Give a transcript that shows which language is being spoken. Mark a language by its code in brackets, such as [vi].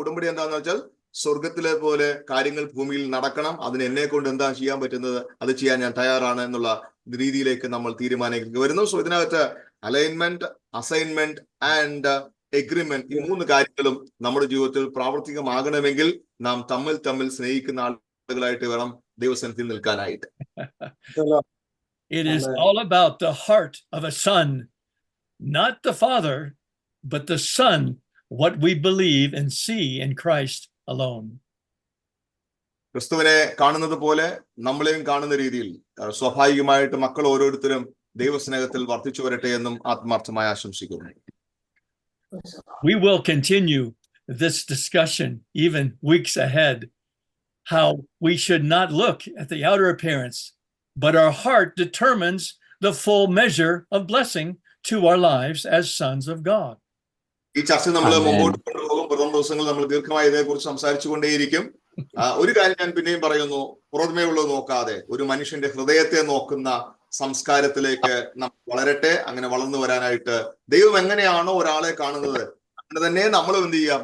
[ml] ഉടമ്പടി എന്താന്ന് വെച്ചാൽ സ്വർഗത്തിലെ പോലെ കാര്യങ്ങൾ ഭൂമിയിൽ നടക്കണം, അതിന് എന്നെ കൊണ്ട് എന്താ ചെയ്യാൻ പറ്റുന്നത് അത് ചെയ്യാൻ ഞാൻ തയ്യാറാണ് എന്നുള്ള രീതിയിലേക്ക് നമ്മൾ തീരുമാനിക്കുക വരുന്നു. സോ ഇതിനകത്ത് അലൈൻമെന്റ്, അസൈൻമെന്റ് ആൻഡ് എഗ്രിമെന്റ്, ഈ 3 കാര്യങ്ങളും നമ്മുടെ ജീവിതത്തിൽ പ്രാവർത്തികമാകണമെങ്കിൽ നാം തമ്മിൽ സ്നേഹിക്കുന്ന ആളുകളായിട്ട് വേണം ദൈവസന്നിധിയിൽ നിൽക്കാനായിട്ട്. [en] It is all about the heart of a son, not the father, but the son, what we believe and see in Christ alone. [ml] ക്രിസ്തുവിനെ കാണുന്നത് പോലെ നമ്മളെയും കാണുന്ന രീതിയിൽ സ്വാഭാവികമായിട്ട് മക്കൾ ഓരോരുത്തരും ദൈവസ്നേഹത്തിൽ വർദ്ധിച്ചു വരട്ടെ എന്നും ആത്മാർത്ഥമായി ആശംസിക്കുന്നു. [en] We will continue this discussion even weeks ahead, how we should not look at the outer appearance, but our heart determines the full measure of blessing to our lives as sons of God. [ml] ഈ ചർച്ച നമ്മൾ മുമ്പോട്ട് കൊണ്ടുപോകും. പ്രഥമ ദിവസങ്ങളിൽ നമ്മൾ ദീർഘമായി ഇതേക്കുറിച്ച് സംസാരിച്ചു കൊണ്ടേയിരിക്കും. ഒരു കാര്യം ഞാൻ പിന്നെയും പറയുന്നു, പുറമേ ഉള്ളത് നോക്കാതെ ഒരു മനുഷ്യന്റെ ഹൃദയത്തെ നോക്കുന്ന സംസ്കാരത്തിലേക്ക് നാം വളരട്ടെ. അങ്ങനെ വളർന്നു വരാനായിട്ട് ദൈവം എങ്ങനെയാണോ ഒരാളെ കാണുന്നത് അങ്ങനെ തന്നെ നമ്മളും എന്ത് ചെയ്യുക?